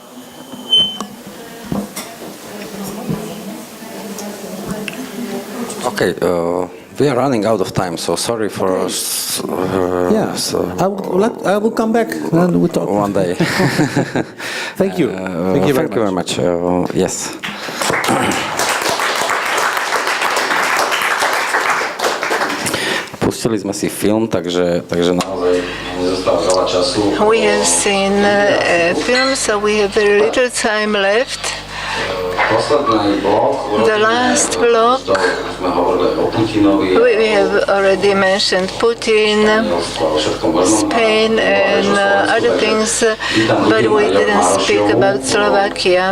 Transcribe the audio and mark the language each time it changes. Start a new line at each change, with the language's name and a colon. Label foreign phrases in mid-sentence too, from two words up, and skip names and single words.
English: Okay. We are running out of time, so sorry for. I will come back and we'll talk one day. Thank you. Thank you very much. Yes.
Slovak: Pustili sme si film, takže naozaj nezostáva veľa času.
English: We have seen a film, so we have very little time left. The last block, we have already mentioned Putin, Spain and other things, but we didn't speak about Slovakia.